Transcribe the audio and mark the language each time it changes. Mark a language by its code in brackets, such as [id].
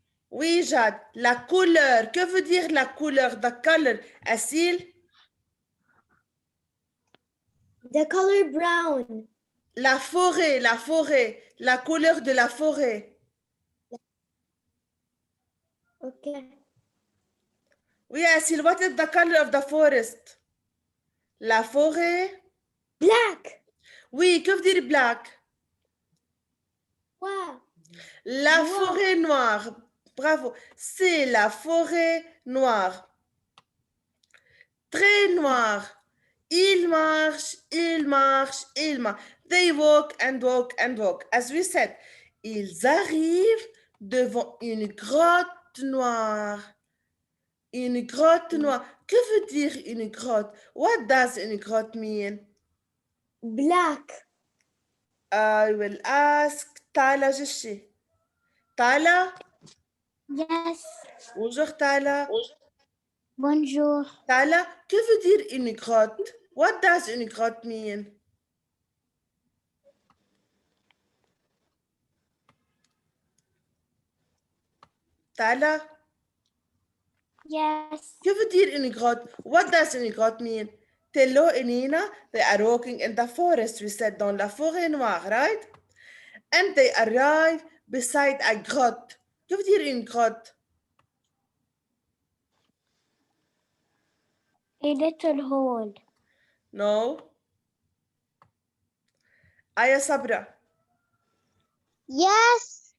[fr] Oui, Jade, la couleur. Que veut dire la couleur? [en] The color. Asil? The color brown. [fr] La forêt, la couleur de la forêt. [en] Okay. [fr] Oui, [en] Asil, what is the color of the forest? [fr] La forêt? [en] Black. [fr] Oui, que veut dire black? Wow. La Noir. forêt noire. Bravo. C'est la forêt noire. Très noir. Il marche, il marche, il marche. [en] They walk and walk and walk. As we said, [fr] ils arrivent devant une grotte noire. Une grotte noire. Que veut dire une grotte? [en] What does [fr] une grotte [en] mean? Black. I will ask Tala Jishi. Tala? Yes. [fr] Bonjour Tala. Bonjour. Tala, que veut dire une grotte? [en] What does [fr] une grotte [en] mean? Tala, Yes. [fr] que veut dire une grotte? [en] What does [fr] une grotte [en] mean? Tello and Nina, they are walking in the forest, we said, [fr] dans la forêt noire, [en] right? And they arrive beside a grotte. [fr] Que veut dire une grotte? [en] A little hole. No. Aya Sabra, Yes.